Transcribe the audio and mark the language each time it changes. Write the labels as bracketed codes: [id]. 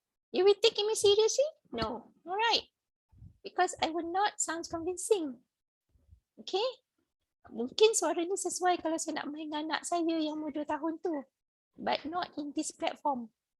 [en] You will take me seriously? No. Alright. Because I will not sound convincing. Okay? [ms] Mungkin suara ni sesuai kalau saya nak main dengan anak saya yang umur 2 tahun tu. [en] But not in this platform.